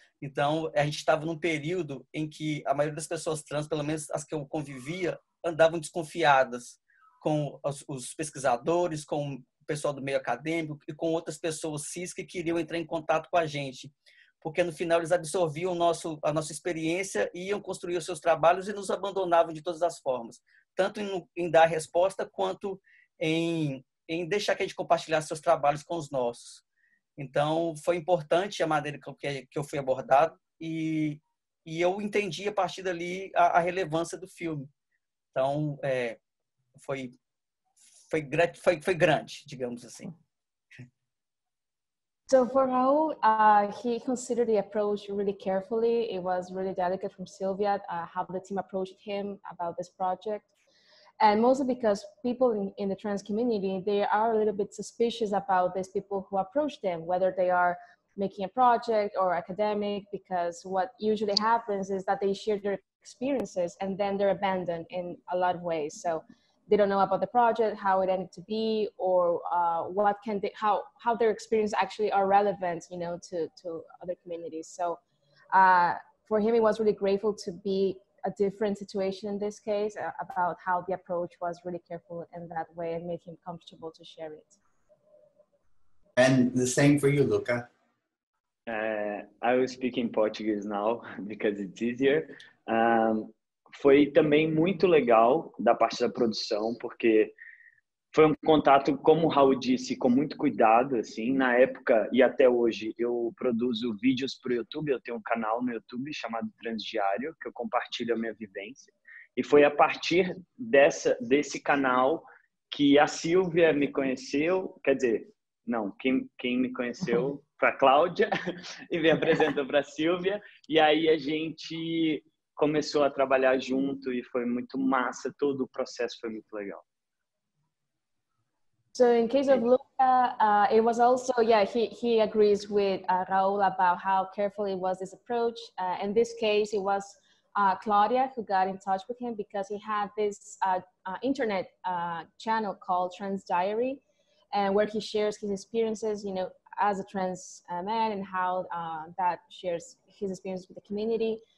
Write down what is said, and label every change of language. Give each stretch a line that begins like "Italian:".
Portuguese: Então, a gente estava num período em que a maioria das pessoas trans, pelo menos as que eu convivia, andavam desconfiadas com os pesquisadores, com o pessoal do meio acadêmico e com outras pessoas cis que queriam entrar em contato com a gente, porque no final eles absorviam a nossa experiência, iam construir os seus trabalhos e nos abandonavam de todas as formas, tanto em dar resposta quanto em deixar que a gente compartilhasse seus trabalhos com os nossos. Então, foi importante a maneira que eu fui abordado e eu entendi a partir dali a relevância do filme. Então, foi grande, digamos assim.
English: So for Raul, he considered the approach really carefully. It was really delicate from Sylvia, how the team approached him about this project. And mostly because people in the trans community, they are a little bit suspicious about these people who approach them, whether they are making a project or academic, because what usually happens is that they share their experiences and then they're abandoned in a lot of ways. So they don't know about the project, how it ended to be, or how their experience actually are relevant, you know, to other communities. So for him, it was really grateful to be a different situation in this case, about how the approach was really careful in that way and make him comfortable to share it. And the same for you, Luca. I will speak in Portuguese now because it's easier.
Portuguese: Foi também muito legal da parte da produção, porque foi um contato, como o Raul disse, com muito cuidado, assim. Na época e até hoje, eu produzo vídeos para o YouTube. Eu tenho um canal no YouTube chamado Transdiário, que eu compartilho a minha vivência. E foi a partir desse canal que a Silvia me conheceu. Quer dizer, não, quem me conheceu foi a Cláudia e me apresentou para a Silvia. E aí a gente começou a trabalhar junto e foi muito massa. Todo o processo foi muito legal.
English: So in case of Luca, it was also, he agrees with Raul about how careful it was this approach. In this case, it was Claudia who got in touch with him because he had this internet channel called Trans Diary, and where he shares his experiences, you know, as a trans man, and how that shares his experience with the community.